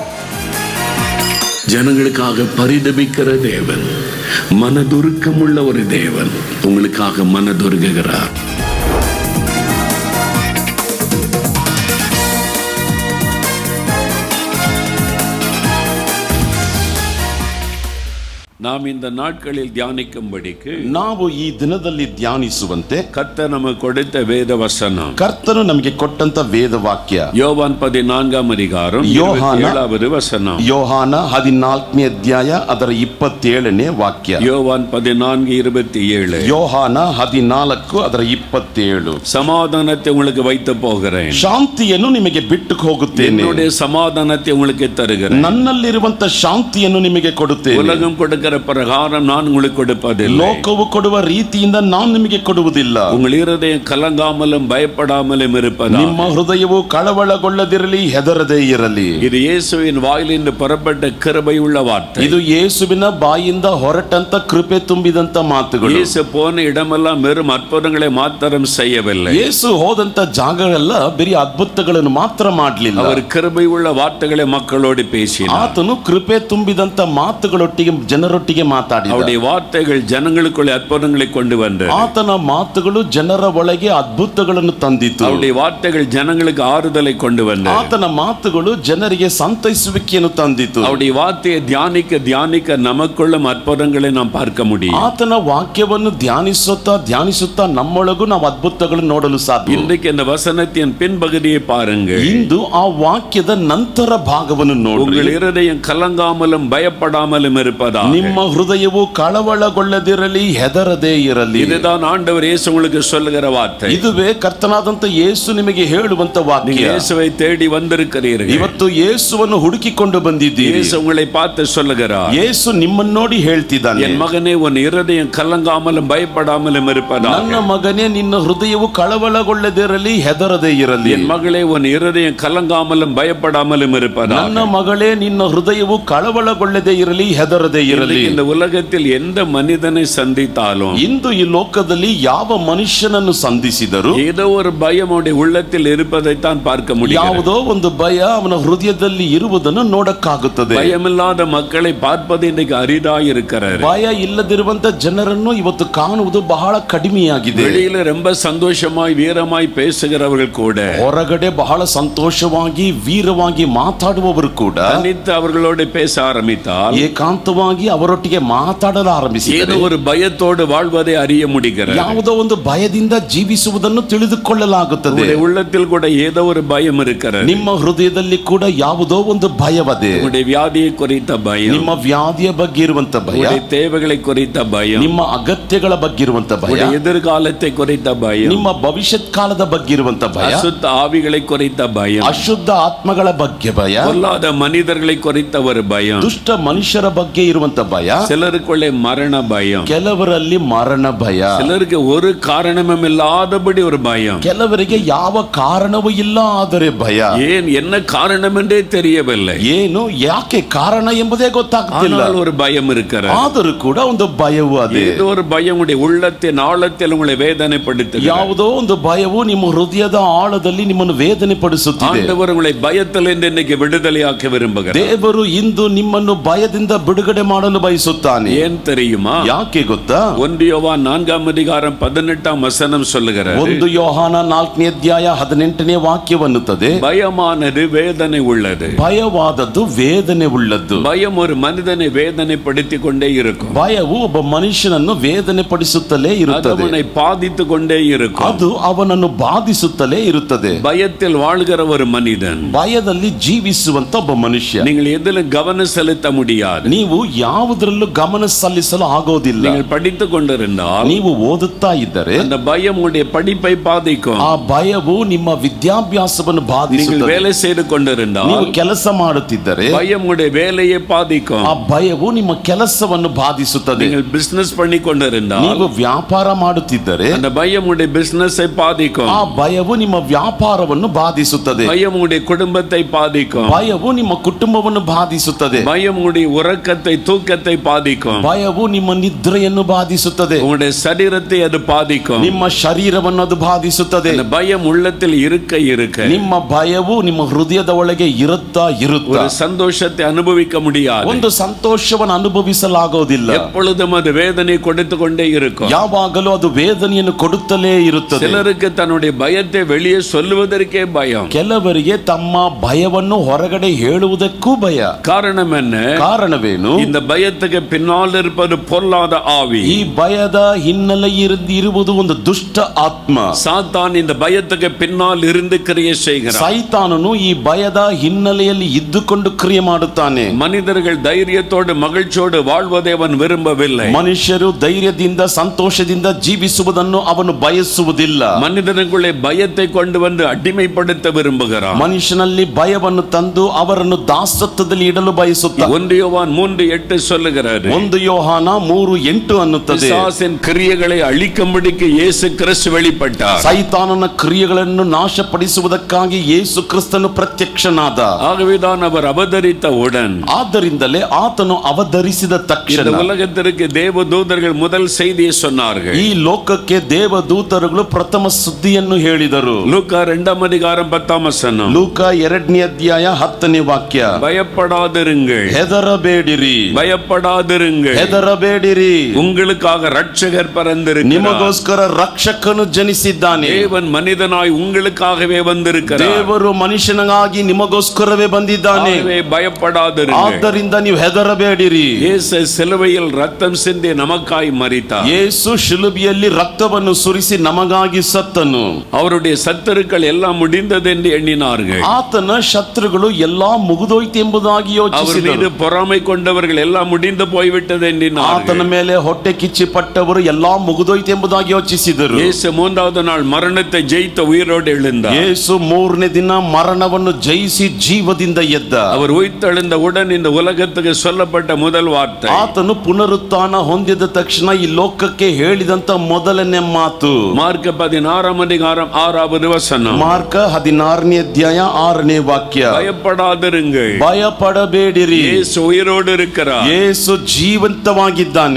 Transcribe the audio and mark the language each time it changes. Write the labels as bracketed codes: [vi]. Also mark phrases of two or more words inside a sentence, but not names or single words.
[ta] ஜனங்களுக்காக பரிதபிக்கிற தேவன், மனதுருக்கமுள்ள ஒரு தேவன் உங்களுக்காக மனதுருகுகிறார். நாம் இந்த நாட்களில் தியானிக்கும்படிக்கு [kn] ನಾವು ಈ ದಿನದಲ್ಲಿ ಧ್ಯಾನಿಸುವಂತೆ ಕರ್ತನು ನಮಗೆ ಕೊಡುತ್ತ ವೇದ ವಚನ, ಕರ್ತನು ನಮಗೆ ಕೊಟ್ಟಂತ ವೇದ ವಾಕ್ಯ ಯೋಹಾನ 14ನೇ ಅಧಿಕಾರಂ 27ನೇ ವಚನ, ಯೋಹಾನ 14ನೇ ಅಧ್ಯಾಯ ಅದರ 27ನೇ ವಾಕ್ಯ, ಯೋಹಾನ 14:27, ಯೋಹಾನ 14 ಅದರ 27. [ta] சமாதானத்தை உங்களுக்கு வைத்து போகிறேன், [kn] ಶಾಂತಿಯನ್ನು ನಿಮಗೆ ಬಿಟ್ಟು ಹೋಗುತ್ತೇನೆ, [ta] என்னுடைய சமாதானத்தை உங்களுக்கு தருகிறேன், [kn] ನನ್ನಲ್ಲಿರುವಂತ ಶಾಂತಿಯನ್ನು ನಿಮಗೆ ಕೊಡುತ್ತೇನೆ, [ta] உலகம் கொடுக்கிற பிரகாரம் நான் உங்களுக்கு கொடுப்பதில்லை, [kn] ಲೋಕವು ಕೊಡುವ ರೀತಿಯಿಂದ ನಾನು ನಿಮಗೆ ಕೊಡುವುದಿಲ್ಲ, [ta] உங்கள் இருதயம் கலங்காமலும் பயப்படாமலும் இருப்பதா, [kn] ನಿಮ್ಮ ಹೃದಯವು ಕಳವಳಗೊಳ್ಳದಿರಲಿ, ಹೆದರದೇ ಇರಲಿ. [ta] இது இயேசுவின் வாயிலிருந்து புறப்பட்ட கிருபையுள்ள வார்த்தை, [kn] ಇದು ಯೇಸುವಿನ ಬಾಯಿಂದ ಹೊರಟಂತ ಕೃಪೆ ತುಂಬಿದಂತ ಮಾತುಗಳು. [ta] இயேசு போன இடமெல்லாம் வெறும் அற்புதங்களை மாத்திரம் செய்யவில்லை, [kn] ಯೇಸು ಹೋದಂತ ಜಾಗಗಳೆಲ್ಲ ಬರೀ ಅದ್ಭುತಗಳನ್ನು ಮಾತ್ರ ಮಾಡಲಿಲ್ಲ, [ta] அவர் கிருபையுள்ள வார்த்தைகளை மக்களோடு பேசினார், [kn] ಆತನು ಕೃಪೆ ತುಂಬಿದಂತ ಮಾತುಗಳೊಟ್ಟಿಗೆ ಜನರೊಟ್ಟಿಗೆ ಮಾತಾಡಿದ, [ta] அவருடைய வார்த்தைகள் ஜனங்களுக்குள்ளே அற்புதங்களை கொண்டு வந்தது, [kn] ಆತನ ಮಾತುಗಳು ಜನರ ಒಳಗೆ ಅದ್ಭುತಗಳನ್ನು ತಂದಿತು, [ta] அவருடைய வார்த்தைகள் ஜனங்களுக்கு ஆறுதலை கொண்டு வந்தது, [kn] ಆತನ ಮಾತುಗಳು ಜನರಿಗೆ ಸಂತೈಸುವಿಕೆಯನ್ನು ತಂದಿತು, [ta] அவருடைய வார்த்தையை தியானிக்க தியானிக்க நமக்குள்ளும் அற்புதங்களை நாம் பார்க்க முடியும், [kn] ಆತನ ವಾಕ್ಯವನ್ನು ಧ್ಯಾನಿಸುತ್ತಾ ನಮ್ಮೊಳಗೂ ನಾವು ಅದ್ಭುತಗಳನ್ನು ನೋಡಲು ಸಾಧ್ಯ. [ta] இன்றைக்கு இந்த வசனத்தின் பின்பகுதியை பாருங்கள், [kn] ಇಂದು ಆ ವಾಕ್ಯದ ನಂತರ ಭಾಗವನ್ನು ನೋಡಿ, [ta] உங்கள் இருதயம் கலங்காமலும் பயப்படாமலும் இருப்பதா, [kn] ನಿಮ್ಮ ಹೃದಯವು ಕಳವಳಗೊಳ್ಳದಿರಲಿ, ಹೆದರದೇ ಇರಲಿ. [ta] இதுதான் ஆண்டவர் இயேசு உங்களுக்கு சொல்லுகிற வார்த்தை, [kn] ಇದುವೇ ಕರ್ತನಾದಂತ ಯೇಸು ನಿಮಗೆ ಹೇಳುವಂತ ವಾಕ್ಯ. [ta] இயேசுவை தேடி வந்திருக்கிறீர்கள், [kn] ಇವತ್ತು ಯೇಸುವನ್ನು ಹುಡುಕಿಕೊಂಡು ಬಂದಿದ್ದೀರಿ, [ta] இயேசு உங்களை பார்த்து சொல்லுகிறார், [kn] ಯೇಸು ನಿಮ್ಮನ್ನು ನೋಡಿ ಹೇಳ್ತಿದ್ದಾನೆ, [ta] என் மகனே உன் இருதயம் கலங்காமலும் பயப்படாமலும் இருப்பதா, [kn] ನನ್ನ ಮಗನೇ ನಿನ್ನ ಹೃದಯವು ಕಳವಳಗೊಳ್ಳದಿರಲಿ, ಹೆದರದೇ ಇರಲಿ. [ta] என் மகளே உன் இருதயம் கலங்காமலும் பயப்படாமலும் இருப்பதா, [kn] ನನ್ನ ಮಗಳೇ ನಿನ್ನ ಹೃದಯವು ಕಳವಳಗೊಳ್ಳದೇ ಇರಲಿ, ಹೆದರದೇ ಇರಲಿ. [ta] இந்த உலகத்தில் எந்த மனிதனை சந்தித்தாலும், [kn] ಇಂದು ಈ ಲೋಕದಲ್ಲಿ ಯಾವ ಮನುಷ್ಯನನ್ನು ಸಂಧಿಸಿದರು [ta] ஏதோ ஒரு பயம் அவனுடைய உள்ளத்தில் இருப்பதைத்தான் பார்க்க முடியும், [kn] ಯಾವುದೋ ಒಂದು ಭಯ ಅವನ ಹೃದಯದಲ್ಲಿ ಇರುವುದನ್ನು ನೋಡಕ್ಕಾಗುತ್ತದೆ. [ta] பயமில்லாத மக்களை பார்ப்பது இன்றைக்கு அரிதாய் இருக்கிறது, [kn] ಭಯ ಇಲ್ಲದಿರುವಂತ ಜನರನ್ನು ಇವತ್ತು ಕಾಣುವುದು ಬಹಳ ಕಡಿಮೆಯಾಗಿದೆ. [ta] வெளியில ரொம்ப சந்தோஷமாய் வீரமாய் பேசுகிறவர்கள் கூட [kn] ಹೊರಗಡೆ ಬಹಳ ಸಂತೋಷವಾಗಿ ವೀರವಾಗಿ ಮಾತಾಡುವವರು ಕೂಡ [ta] தனித்து அவர்களோடு பேச ஆரம்பித்தால் [kn] ಏಕಾಂತವಾಗಿ ಅವರೊಟ್ಟಿಗೆ ಮಾತಾಡಲು ಆರಂಭಿಸಿದರೆ [ta] ஏதோ ஒரு பயத்தோடு வாழ்வதை அறிய முடிகிறது, [kn] ಯಾವುದೋ ಒಂದು ಭಯದಿಂದ ಜೀವಿಸುವುದನ್ನು ತಿಳಿದುಕೊಳ್ಳಲಾಗುತ್ತದೆ. [ta] உங்களுடைய உள்ளத்தில் கூட ஏதோ ஒரு பயம் இருக்கிறது, [kn] ನಿಮ್ಮ ಹೃದಯದಲ್ಲಿ ಕೂಡ ಯಾವುದೋ ಒಂದು ಭಯವದೆ, [ta] உங்களுடைய வியாதியை குறித்த பயம், [kn] ನಿಮ್ಮ ವ್ಯಾಧಿಯ ಬಗ್ಗೆ ಇರುವಂತ ಭಯ, [ta] உங்களுடைய தேவைகளை குறித்த பயம், [kn] ನಿಮ್ಮ ಅಗತ್ಯಗಳ ಬಗ್ಗೆ ಇರುವಂತ ಭಯ, [ta] உங்களுடைய எதிர்காலத்தை குறித்த பயம், [kn] ನಿಮ್ಮ ಭವಿಷ್ಯತ್ ಕಾಲದ ಬಗ್ಗೆ ಇರುವಂತ ಭಯ, [ta] அசுத்த ஆவிகளை குறித்த பயம், [kn] ಅಶುದ್ಧ ಆತ್ಮಗಳ ಬಗ್ಗೆ ಭಯ, [ta] பொல்லாத மனிதர்களை குறித்த ஒரு பயம், [kn] ದುಷ್ಟ ಮನುಷ್ಯರ ಬಗ್ಗೆ ಇರುವಂತ ಭಯ, [ta] சிலருக்குள்ளே மரண பயம், [kn] ಕೆಲವರಲ್ಲಿ ಮರಣ ಭಯ, [ta] சிலருக்கு ஒரு காரணமும் இல்லாதபடி ஒரு பயம், [kn] ಕೆಲವರಿಗೆ ಯಾವ ಕಾರಣವೂ ಇಲ್ಲ ಆದರೆ ಭಯ, [ta] ஏன் என்ன காரணம் என்றே தெரியவில்லை, [kn] ಏನು ಯಾಕೆ ಕಾರಣ ಎಂಬುದೇ ಗೊತ್ತಾಗ್ತಿಲ್ಲ, [ta] ஆனால் ஒரு பயம் இருக்கிறது, [kn] ಆದರೂ ಕೂಡ ಒಂದು ಭಯವು ಅದೇ, [ta] ஏதோ ஒரு பயம் உடைய உள்ளத்தின் ஆழத்தில் உங்களை வேதனைப்படுத்துகிறது, [kn] ಯಾವುದೋ ಒಂದು ಭಯವು ನಿಮ್ಮ ಹೃದಯದ ಆಳದಲ್ಲಿ ನಿಮ್ಮನ್ನು ವೇದನೆ ಪಡಿಸುತ್ತಿದೆ. [ta] ஆண்டவர் உங்களை பயத்திலிருந்து இன்னைக்கு விடுதலையாக்க விரும்புகிறார், [kn] ದೇವರು ಇಂದು ನಿಮ್ಮನ್ನು ಭಯದಿಂದ ಬಿಡುಗಡೆ ಮಾಡಲು ಬಯಸುತ್ತಾನೆ. [ta] ஏன் தெரியுமா? [kn] ಯಾಕೆ ಗೊತ್ತಾ? [ta] 1 யோவான் 4ನೇ அதிகாரம் 18ாம் வசனம் சொல்லுகிறது, [kn] 1 ಯೋಹಾನ 4ನೇ ಅಧ್ಯಾಯ 18ನೇ ವಾಕ್ಯವನ್ನುತ್ತದೆ, [ta] பயமானது வேதனை உள்ளது, [kn] ಭಯವಾದದ್ದು ವೇದನೆ ಉಳ್ಳದ್ದು. [ta] பயம் ஒரு மனிதனை வேதனைப்படுத்திக் கொண்டே இருக்கும், [kn] ಭಯವು ಒಬ್ಬ ಮನುಷ್ಯನನ್ನು ವೇದನೆ ಪಡಿಸುತ್ತಲೇ [ta] அது [kn] ಇರುತ್ತದೆ, [ta] அவனை பாதித்து கொண்டே இருக்கும், [kn] ಅದು ಅವನನ್ನು ಬಾಧಿಸುತ್ತಲೇ ಇರುತ್ತದೆ. [ta] பயத்தில் வாழ்கிற ஒரு மனிதன், [kn] ಭಯದಲ್ಲಿ ಜೀವಿಸುವಂತ ಒಬ್ಬ ಮನುಷ್ಯ, [ta] நீங்கள் எதிலும் கவனம் செலுத்த முடியாது, [kn] ನೀವು ಯಾವುದರಲ್ಲೂ ಗಮನ ಸಲ್ಲಿಸಲು ಆಗೋದಿಲ್ಲ. [ta] நீங்கள் படித்துக் கொண்டிருந்தால் [kn] ನೀವು ಓದುತ್ತಾ ಇದ್ದರೆ [ta] அந்த பயம் உடைய படிப்பை பாதிக்கும், [kn] ಆ ಭಯವು ನಿಮ್ಮ ವಿದ್ಯಾಭ್ಯಾಸವನ್ನು [ta] நீங்கள் [kn] ಬಾಧಿಸುತ್ತದೆ. [ta] வேலை செய்து கொண்டிருந்தால் [kn] ನೀವು ಕೆಲಸ ಮಾಡುತ್ತಿದ್ದರೆ [ta] பயம் உடைய வேலையை பாதிக்கும், [kn] ಆ ಭಯವು ನಿಮ್ಮ ಕೆಲಸವನ್ನು ಬಾಧಿಸುತ್ತದೆ. [ta] நீங்கள் பிசினஸ் பண்ணி கொண்டிருந்தால் [kn] ನೀವು ವ್ಯಾಪಾರ ಮಾಡುತ್ತಿದ್ದರೆ [ta] அந்த பயம் உடைய பிசினஸை பாதிக்கும், [kn] ಆ ಭಯವು ನಿಮ್ಮ ವ್ಯಾಪಾರವನ್ನು ಬಾಧಿಸುತ್ತದೆ. [ta] பயம் உடைய குடும்பத்தை பாதிக்கும், [kn] ಭಯವು ನಿಮ್ಮ ಕುಟುಂಬವನ್ನು ಬಾಧಿಸುತ್ತದೆ. [ta] பயம் உடைய உறக்கத்தை தூக்கத்தை தூக்கத்தை பாதிக்கும். [kn] ಭಯವು ನಿಮ್ಮ ನಿದ್ರೆಯನ್ನು ಬಾಧಿಸುತ್ತದೆ. [ta] உங்களுடைய சரீரத்தை அது பாதிக்கும். [kn] ನಿಮ್ಮ ಶರೀರವನ್ನು ಅದು ಬಾಧಿಸುತ್ತದೆ. [ta] அந்த பயம் உள்ளத்தில் இருக்க இருக்க [kn] ನಿಮ್ಮ ಭಯವು ನಿಮ್ಮ ಹೃದಯದ ಒಳಗೆ ಇರುತ್ತಾ [ta] ஒரு சந்தோஷத்தை அனுபவிக்க முடியாது. [kn] ಒಂದು ಸಂತೋಷವನ್ನು ಅನುಭವಿಸಲಾಗೋದಿಲ್ಲ. [ta] எப்பொழுதும் அது வேதனை கொடுத்து கொண்டே இருக்கும். [kn] ಯಾವಾಗಲೂ ಅದು ವೇದನೆಯನ್ನು ಕೊಡುತ್ತಲೇ ಇರುತ್ತದೆ. [ta] சிலருக்கு தன்னுடைய பயத்தை வெளியே சொல்லுவதற்கே பயம். [kn] ಕೆಲವರಿಗೆ ತಮ್ಮ ಭಯವನ್ನು ಹೊರಗಡೆ ಹೇಳುವುದಕ್ಕೂ ಭಯ. [ta] காரணம் என்ன? [kn] ಕಾರಣವೇನು? [ta] இந்த பயத்துக்கு பின்னால் இருப்பது பொல்லாத ஆவி. [kn] ಈ ಭಯದ ಹಿನ್ನೆಲೆ ಇರುವುದು ಒಂದು ದುಷ್ಟ ಆತ್ಮ. [ta] சாத்தான் இந்த பயத்துக்கு பின்னால் இருந்து கிரியை செய்கிறான். [kn] ಸೈತಾನನು ಈ ಭಯದ ಹಿನ್ನೆಲೆಯಲ್ಲಿ ಇದ್ದುಕೊಂಡು ಕ್ರಿಯೆ ಮಾಡುತ್ತಾನೆ. [ta] மனிதர்கள் தைரியத்தோடு மகிழ்ச்சியோடு வாழ்வதை அவன் விரும்பவில்லை. [kn] ಮನುಷ್ಯರು ಧೈರ್ಯದಿಂದ ಸಂತೋಷದಿಂದ ಜೀವಿಸುವುದನ್ನು ಅವನು ಬಯಸುವುದಿಲ್ಲ. [ta] மனிதனுக்குள்ளே பயத்தை கொண்டு வந்து அடிமைப்படுத்த விரும்புகிறான். [kn] ಮನುಷ್ಯನಲ್ಲಿ ಭಯವನ್ನು ತಂದು ಅವರನ್ನು ದಾಸತ್ವದಲ್ಲಿ ಇಡಲು ಬಯಸುತ್ತಾನೆ. [ta] 1 யோவான் 3:8 சொல்லுகிறார். [kn] 1 ಯೋಹಾನ 3:8 ಅನ್ನುತ್ತದೆ. [ta] பிசாசின் கிரியைகளை அழிக்கும்படிக்கு இயேசு கிறிஸ்து வெளிப்பட்டார். [kn] ಸೈತಾನನ ಕ್ರಿಯೆಗಳನ್ನು ನಾಶಪಡಿಸುವುದಕ್ಕಾಗಿ ಯೇಸು ಕ್ರಿಸ್ತನು ಪ್ರತ್ಯಕ್ಷನಾದ. [ta] ஆகவேதான் அவர் அவதரித்தவுடன், [kn] ಆದ್ದರಿಂದಲೇ ಆತನು ಅವತರಿಸಿದ ತಕ್ಷಣ [ta] இந்த உலகத்திற்கு தேவதூதர்கள் முதல் செய்தியை சொன்னார்கள். [kn] ಈ ಲೋಕಕ್ಕೆ ದೇವದೂತರುಗಳು ಪ್ರಥಮ ಸುದ್ದಿಯನ್ನು ಹೇಳಿದರು. [ta] லூக்கா 2:10. [kn] ಲೂಕ 2ನೇ ಅಧ್ಯಾಯ 10ನೇ ವಾಕ್ಯ. [ta] பயப்படாதிருங்கள், [kn] ಹೆದರಬೇಡಿರಿ, [ta] பயப்படாதிருங்கள், [kn] ಹೆದರಬೇಡಿರಿ, [ta] உங்களுக்காக ரட்சகர் பிறந்திருக்கிறார், [kn] ನಿಮಗೋಸ್ಕರ ರಕ್ಷಕನು ಜನಿಸಿದ್ದಾನೆ. [ta] தேவன் மனிதனாய் உங்களுக்காகவே வந்திருக்கிறார், [kn] ದೇವರು ಮನುಷ್ಯನಾಗಿ ನಿಮಗೋಸ್ಕರವೇ ಬಂದಿದ್ದಾನೆ. [ta] பயப்படாதிருங்கள். [kn] ಆದ್ದರಿಂದ ನೀವು ಹೆದರಬೇಡಿರಿ. [ta] இயேசு சிலுவையில் ரத்தம் சிந்தி நமக்காய் மரித்தார். [kn] ಯೇಸು ಶಿಲುಬೆಯಲ್ಲಿ ರಕ್ತವನ್ನು ಸುರಿಸಿ ನಮಗಾಗಿ ಸತ್ತನು. [ta] அவருடைய சத்துருக்கள் எல்லாம் முடிந்தது என்று எண்ணினார்கள். [kn] ಆತನ ಶತ್ರುಗಳು ಎಲ್ಲಾ ಮುಗಿದೋಯ್ತು ಎಂಬುದಾಗಿ [ta] அவர் [kn] ಯೋಚಿಸಿದರು. [ta] மீது பொறாமை கொண்டவர்கள் எல்லாம் முடிந்து போய்விட்டது எண்ணினார்கள். [kn] ಆತನ ಮೇಲೆ ಹೊಟ್ಟೆ ಕಿಚ್ಚಿ ಪಟ್ಟವರು ಎಲ್ಲಾ ಮುಗಿದೋಯ್ತು ಎಂಬುದಾಗಿ ಯೋಚಿಸಿದರು. [ta] இயேசு 3வது நாள் மரணத்தை ஜெயித்த உயிரோடு எழுந்தார். [kn] ಯೇಸು 3ನೇ ದಿನ ಮರಣವನ್ನು ಜಯಿಸಿ ಜೀವದಿಂದ ಎದ್ದ. [ta] அவர் உயிர்த்தெழுந்த உடன் இந்த உலகத்துக்கு சொல்லப்பட்ட முதல் வார்த்தை, [kn] ಆತನು ಪುನರುತ್ಥಾನ ಹೊಂದಿದ ತಕ್ಷಣ ಈ ಲೋಕಕ್ಕೆ ಹೇಳಿದಂತ ಮೊದಲನೇ ಮಾತು [ta] மார்க் 16:6. [kn] ಮಾರ್ಕ 16ನೇ ಅಧ್ಯಾಯ 6ನೇ ವಾಕ್ಯ. [ta] பயப்படாதிருங்கள், [kn] ಭಯಪಡಬೇಡಿರಿ, [ta] இயேசு உயிரோடு இருக்கிறார். [kn] ಯೇಸು ಜೀವಂತವಾಗಿದ್ದಾನೆ.